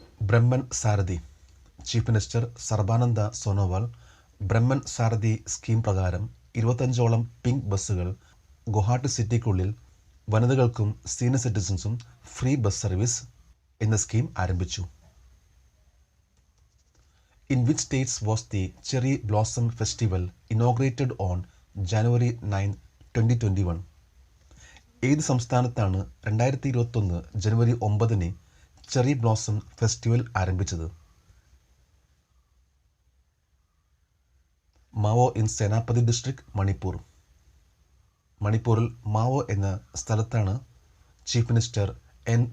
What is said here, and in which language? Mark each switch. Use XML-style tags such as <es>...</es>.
<ml>ബ്രഹ്മൻ സാരഥി. Chief minister Sarbananda Sonowal Brahman സാരഥി scheme പ്രകാരം 25ഓളം pink ബസ്സുകൾ Guwahati സിറ്റിക്കുള്ളിൽ വനിതകൾക്കും senior സിറ്റിസൺസും free bus service എന്ന സ്കീം ആരംഭിച്ചു.</ml> <en>In which states was the Cherry Blossom Festival inaugurated on January 9, 2021?</en> <ml>ഏത് സംസ്ഥാനത്താണ് 2021 ജനുവരി 9 cherry blossom festival ആരംഭിച്ചത്? Mao in Senapathi district, Manipur. മണിപ്പൂരിൽ Mao എന്ന സ്ഥലത്താണ് ചീഫ് മിനിസ്റ്റർ N.</ml>